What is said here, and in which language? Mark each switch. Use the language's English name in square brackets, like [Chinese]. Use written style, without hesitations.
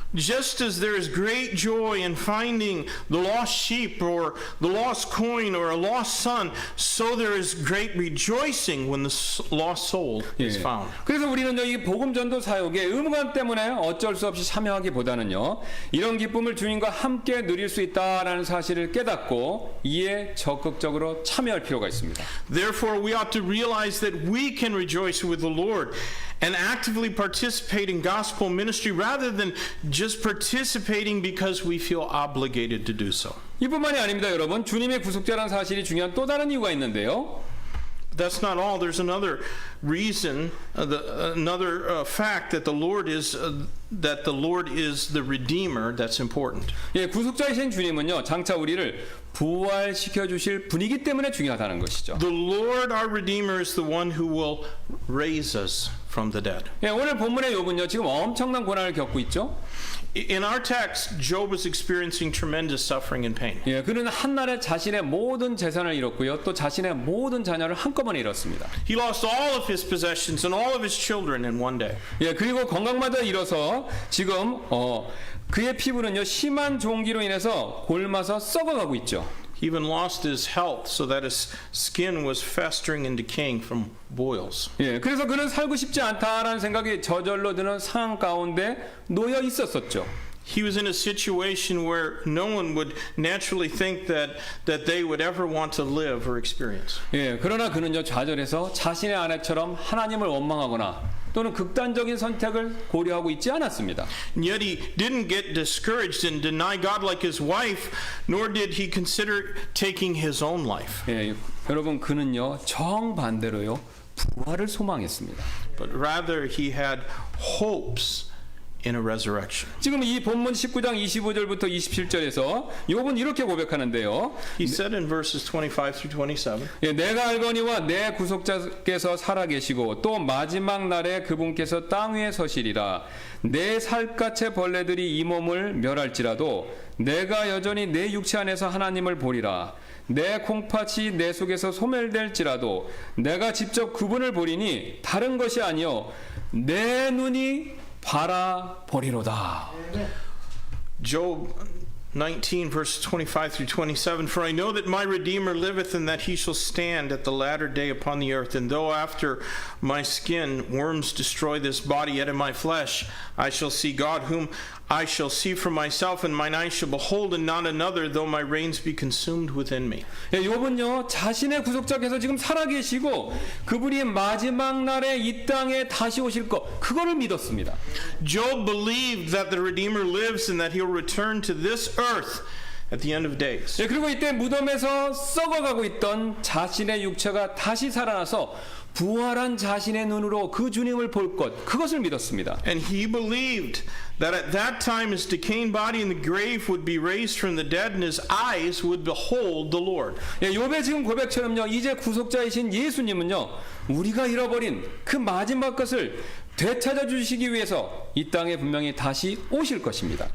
[English] Just as there is great joy in finding the lost sheep or the lost coin or a lost son, so there is great rejoicing when the lost soul is found. [Korean] 그래서 우리는 이 복음 전도 사역에 의무감 때문에 어쩔 수 없이 참여하기보다는요. 이런 기쁨을 주님과 함께 누릴 수 있다라는 사실을 깨닫고 이에 적극적으로 참여할 필요가 있습니다. [English] Therefore, we ought to realize that we can rejoice with the Lord and actively participate in gospel ministry rather than just participating because we feel obligated to do so. [Korean] 이뿐만이 아닙니다, 여러분. 주님의 구속자라는 사실이 중요한 또 다른 이유가 있는데요. [English] That's not all. There's another reason, another fact that the Lord is the Redeemer that's important. [Korean] 예, 구속자이신 주님은요, 장차 우리를 부활시켜 주실 분이기 때문에 중요하다는 것이죠. [English] The Lord our Redeemer is the one who will raise us from the dead. [Korean] 예, 오늘 본문의 욥은요, 지금 엄청난 고난을 겪고 있죠. [English] In our text, Job was experiencing tremendous suffering and pain. [Korean] 예, 그는 한날에 자신의 모든 재산을 잃었고요, 또 자신의 모든 자녀를 한꺼번에 잃었습니다. [English] He lost all of his possessions and all of his children in one day. [Korean] 예, 그리고 건강마저 잃어서 지금 그의 피부는요, 심한 종기로 인해서 골마서 썩어가고 있죠. [English] He even lost his health so that his skin was festering and decaying from boils. [Korean] 예, 그래서 그는 살고 싶지 않다라는 생각이 저절로 드는 상황 가운데 놓여 있었었죠. [English] He was in a situation where no one would naturally think that they would ever want to live or experience. [Korean] 예, 그러나 그는요, 좌절해서 자신의 아내처럼 하나님을 원망하거나 또는 극단적인 선택을 고려하고 있지 않았습니다. [English] And yet he didn't get discouraged and deny God like his wife, nor did he consider taking his own life. [Korean] 예, 여러분, 그는요, 정반대로요, 부활을 소망했습니다. [English] But rather he had hopes in a resurrection. [Korean] 지금 이 본문 19장 25절부터 27절에서 욥은 이렇게 고백하는데요. [English] He said in verses 25 through 27, [Korean] 예, 내가 알거니와 내 구속자께서 살아계시고 또 마지막 날에 그분께서 땅 위에 서시리라. 내 살갗의 벌레들이 이 몸을 멸할지라도 내가 여전히 내 육체 안에서 하나님을 보리라. 내 콩팥이 내 속에서 소멸될지라도 내가 직접 그분을 보리니 다른 것이 아니요 내 눈이 바라보리로다. [English] Job 19 verses 25 through 27, for I know that my Redeemer liveth, and that he shall stand at the latter day upon the earth. And though after my skin worms destroy this body, yet in my flesh I shall see God, whom I shall see for myself, and mine eyes shall behold, and not another, though my reins be consumed within me. [Korean] 예, 욥은요, 자신의 구속자께서 지금 살아계시고 그분이 마지막 날에 이 땅에 다시 오실 것, 그거를 믿었습니다. [English] Job believed that the Redeemer lives and that he'll return to this earth at the end of days. [Korean] 예, 그리고 이때 무덤에서 썩어가고 있던 자신의 육체가 다시 살아나서 부활한 자신의 눈으로 그 주님을 볼 것, 그것을 믿었습니다. [English] And he believed that at that time his decaying body in the grave would be raised from the dead, and his eyes would behold the Lord. [Korean] 예, 욥의 지금 고백처럼요, 이제 구속자이신 예수님은요, 우리가 잃어버린 그 마지막 것을 되찾아 주시기 위해서 이 땅에 분명히 다시 오실 것입니다.